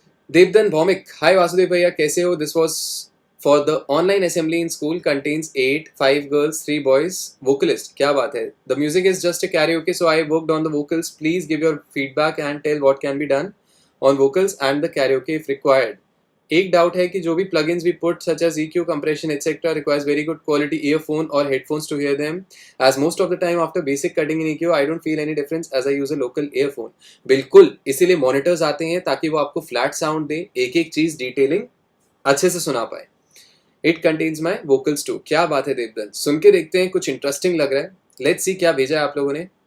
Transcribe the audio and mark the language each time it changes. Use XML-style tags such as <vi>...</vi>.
<en>Devdan Bhowmik,</en> <hi>हाय वासुदेव भैया कैसे हो?</hi> <en>This was for the online assembly in school contains 8, 5 girls 3 boys vocalist.</en> <hi>क्या बात है।</hi> <en>The music is just a karaoke, so I worked on the vocals. Please give your feedback and tell what can be done on vocals and the karaoke if required.</en> <hi>एक doubt है कि जो भी</hi> <en>plugins we put such as EQ, compression etc. requires very good quality earphone or headphones to hear them, as most of the time after basic cutting in EQ I don't feel any difference as I use a local earphone।</en> <hi>बिल्कुल, इसीलिए monitors आते हैं ताकि वो आपको flat sound दे, एक एक चीज डिटेलिंग अच्छे से सुना पाए।</hi> <en>It contains my vocals too.</en> <hi>क्या बात है देवदत्त, सुन के देखते हैं, कुछ इंटरेस्टिंग लग रहा है।</hi> <en>let's see</en> <hi>क्या भेजा है आप लोगों ने।</hi>